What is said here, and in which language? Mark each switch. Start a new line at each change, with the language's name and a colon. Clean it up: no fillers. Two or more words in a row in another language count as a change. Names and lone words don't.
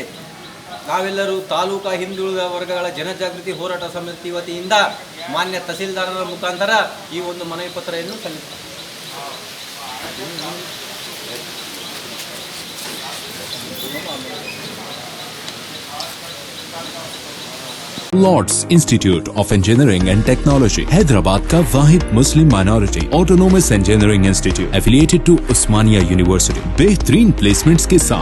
Kannada: ನಾವೆಲ್ಲರೂ ತಾಲೂಕಾ ಹಿಂದುಳಿದ ವರ್ಗಗಳ ಜನಜಾಗೃತಿ ಹೋರಾಟ ಸಮಿತಿ ವತಿಯಿಂದ ಮಾನ್ಯ ತಹಸೀಲ್ದಾರರ ಮುಖಾಂತರ ಈ ಒಂದು ಮನವಿ ಪತ್ರವನ್ನು ಸಲ್ಲಿಸುತ್ತೇವೆ.
Hindi: लॉर्ड्स इंस्टीट्यूट ऑफ इंजीनियरिंग एंड टेक्नोलॉजी, हैदराबाद का वाहिद
English: Muslim Minority Autonomous Engineering Institute Affiliated to Osmania University,
Hindi: बेहतरीन प्लेसमेंट्स के साथ।